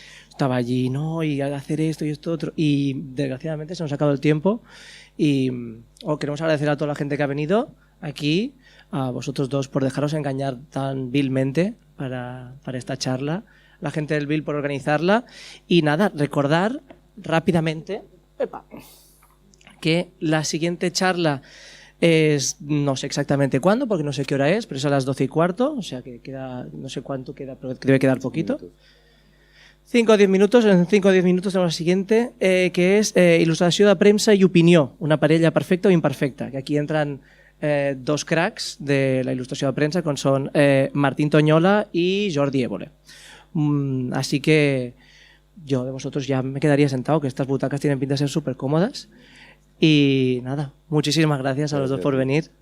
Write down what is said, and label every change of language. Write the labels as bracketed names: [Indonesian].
[Spanish] Estaba allí, no, y hacer esto y esto otro, y desgraciadamente se nos ha acabado el tiempo, y queremos agradecer a toda la gente que ha venido aquí, a vosotros dos por dejaros engañar tan vilmente para esta charla, la gente del Vil por organizarla, y nada, recordar rápidamente que la siguiente charla es, no sé exactamente cuándo, porque no sé qué hora es, pero es a las 12:15, o sea que queda, no sé cuánto queda, pero debe quedar poquito. 5 o 10 minutos, en 5 o 10 minutos tenemos la siguiente, que es [Catalan] il·lustració de premsa i opinió, una parella perfecta o imperfecta, que aquí entran 2 cracks de la il·lustració de premsa, com són Martín Toñola y Jordi Évole. [Spanish] Así que yo de vosotros ya me quedaría sentado, que estas butacas tienen pinta de ser súper cómodas. Y nada, muchísimas gracias a los dos por venir.